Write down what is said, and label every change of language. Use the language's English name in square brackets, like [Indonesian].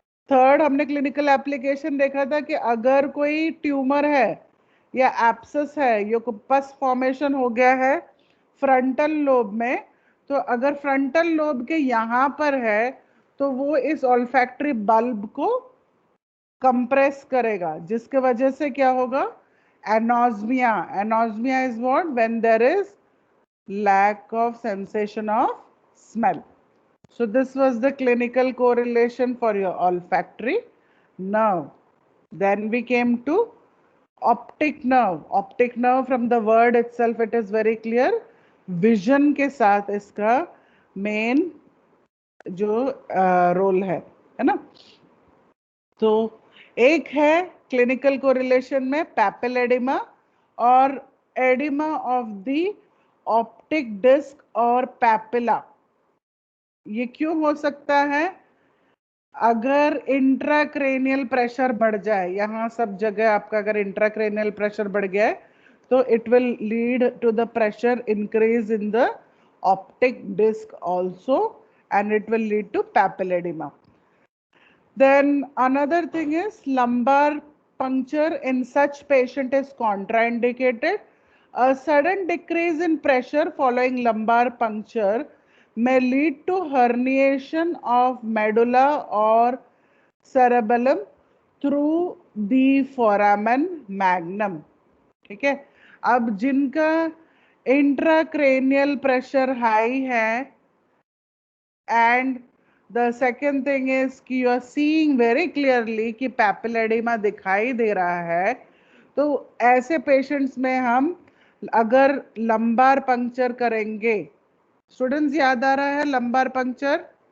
[Hindi] Third, हमने clinical application देखा था कि अगर कोई ट्यूमर है या एब्सेस है, ये पस फॉर्मेशन हो गया है फ्रंटल लोब में, तो अगर फ्रंटल लोब के यहाँ पर है तो वो इस ऑल्फैक्टरी बल्ब को कंप्रेस करेगा, जिसके वजह से क्या होगा, anosmia. [English] Anosmia is what? When there is lack of sensation of smell. So this was the clinical correlation for your olfactory nerve. Then we came to optic nerve. Optic nerve, from the word itself it is very clear, [Hindi] vision के साथ इसका main जो role है ना? तो एक है clinical correlation में पैपिल एडिमा और oedema of the optic disc और पैपिला. ये क्यों हो सकता है? अगर इंट्राक्रेनियल प्रेशर बढ़ जाए, यहाँ सब जगह आपका अगर इंट्राक्रेनियल प्रेशर बढ़ गया है तो [English] It will lead to the pressure increase in the optic disc also, and it will lead to papilledema. Then another thing is lumbar puncture in such patient is contraindicated. A sudden decrease in pressure following lumbar puncture may lead to herniation of medulla or cerebellum through the foramen magnum. [Hindi] ठीक है, अब जिनका intracranial pressure high है [English] and the second thing is [Hindi] कि [English] you are seeing very clearly [Hindi] कि पैपिलेडिमा दिखाई दे रहा है, तो ऐसे पेशेंट्स में हम अगर लंबार पंक्चर करेंगे, स्टूडेंट्स याद आ रहा है लंबार पंक्चर?